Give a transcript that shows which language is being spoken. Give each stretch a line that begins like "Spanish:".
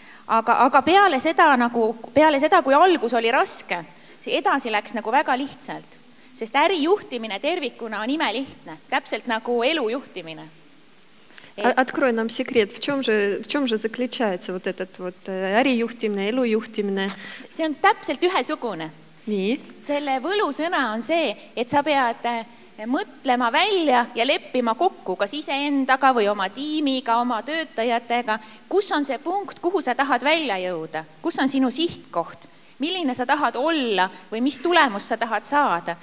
Estonian: Aga peale seda, kui algus oli raske, edasi läks nagu väga lihtsalt, sest ärijuhtimine tervikuna on imelihtne, täpselt nagu elujuhtimine.
Russian: Открой нам секрет, в чем же заключается вот этот вот
Estonian: ärijuhtimine, elujuhtimine? See on täpselt ühesugune. Nii. Selle võlusõna on see, et sa pead mõtlema välja ja leppima kokku kas iseendaga või oma tiimiga, oma töötajatega, kus on see punkt, kuhu sa tahad välja jõuda, kus on sinu sihtkoht, milline sa tahad olla või mis tulemus sa tahad saada.